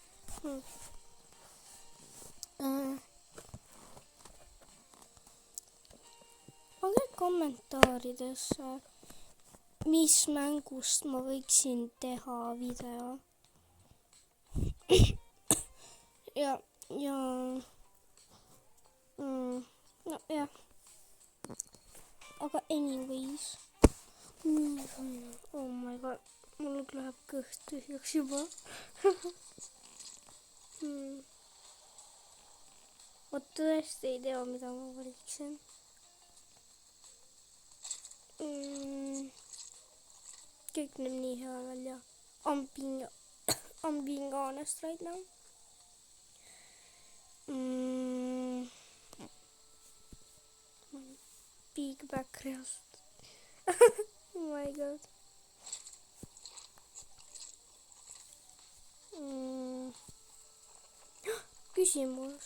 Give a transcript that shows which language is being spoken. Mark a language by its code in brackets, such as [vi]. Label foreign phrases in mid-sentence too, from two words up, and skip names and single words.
[et] Pange kommentaaridesse, mis mängust ma võiksin teha video. ja no jah. [en] Aga anyways. Oh my god, [et] mul läheb kõht tühjaks juba. Ma tõesti ei tea, mida ma valiksin. Kõik näeb nii hea välja. [en] I'm being honest right now. Big back reast. Oh my god. [et] Küsimus.